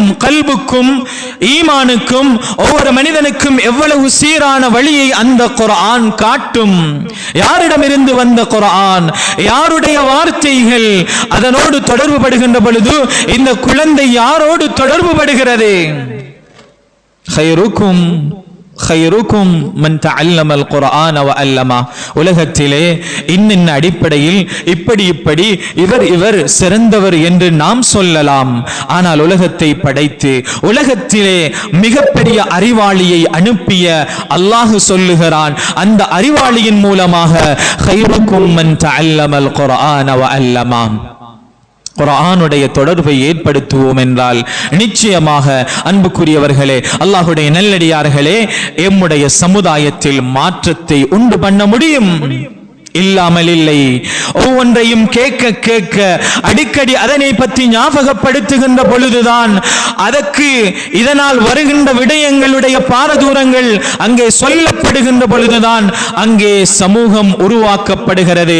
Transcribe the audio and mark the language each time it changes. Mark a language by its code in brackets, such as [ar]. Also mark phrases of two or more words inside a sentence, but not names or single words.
[ta] கல்புக்கும் ஈமானுக்கும் ஒவ்வொரு மனிதனுக்கும் எவ்வளவு சீரான வழியை அந்த குர்ஆன் காட்டும். யாரிடமிருந்து வந்த குர்ஆன், யாருடைய வார்த்தைகள் அதனோடு தொடர்பு படுகின்ற பொழுது இந்த குழந்தை யாரோடு தொடர்பு படுகிறது? [ar] خيركم خيركم من تعلم القرآن وعلمه. [ta] உலகத்திலே இன்னின் அடிப்படையில் இப்படி இவர் சிறந்தவர் என்று நாம் சொல்லலாம். ஆனால் உலகத்தை படைத்து உலகத்திலே மிகப்பெரிய அறிவாளியை அனுப்பிய அல்லாஹ் சொல்லுகிறான், அந்த அறிவாளியின் மூலமாக [ar] خيركم من تعلم القرآن وعلمه. [ta] குர்ஆனுடைய தொடர்பை ஏற்படுத்துவோம் என்றால் நிச்சயமாக அன்புக்குரியவர்களே, அல்லாஹ்வுடைய நல்லடியார்களே, எம்முடைய சமுதாயத்தில் மாற்றத்தை உண்டு பண்ண முடியும். இல்லாமல் இல்லை. ஒவ்வொன்றையும் கேட்க கேட்க அடிக்கடி அதனை பற்றி ஞாபகப்படுத்துகின்ற பொழுதுதான் அதற்கு இதனால் வருகின்ற விடயங்களுடைய பாரதூரங்கள் அங்கே சொல்லப்படுகின்ற பொழுதுதான் அங்கே சமூகம் உருவாக்கப்படுகிறது.